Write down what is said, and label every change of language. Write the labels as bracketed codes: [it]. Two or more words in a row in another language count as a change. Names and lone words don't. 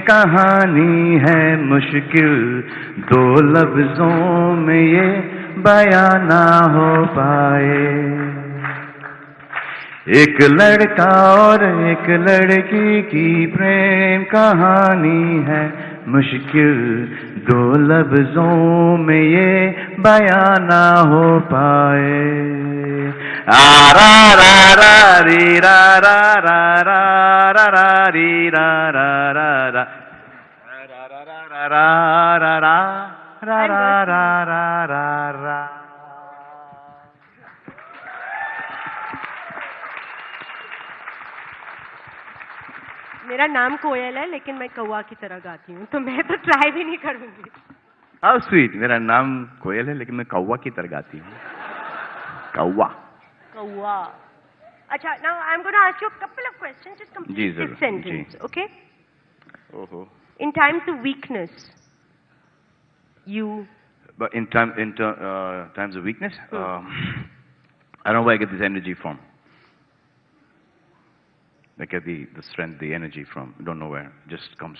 [hi] कहानी है मुश्किल, दो लफ्जों में ये बयां ना हो पाए। एक लड़का और एक लड़की की प्रेम कहानी है मुश्किल, दो लफ्जों में ये बयां ना हो पाए। आ रा रा रा री रा रा रा रा रा रा री रा रा रा रा रा रा रा रा रा रा रा रा रा रा। मेरा नाम कोयल है, लेकिन मैं कौवा की तरह गाती हूँ, तो मैं तो ट्राई भी नहीं करूंगी। [en] How sweet, [hi] मेरा नाम कोयल है लेकिन मैं कौवा की तरह गाती हूँ। कौवा। कौवा। अच्छा, [en] now I'm going to ask you a couple of questions. Just complete this sentence, okay? ओहो। In times of weakness, you. But in times of weakness, I don't know where I get this energy from. I get the strength, the energy from, don't know where, just comes.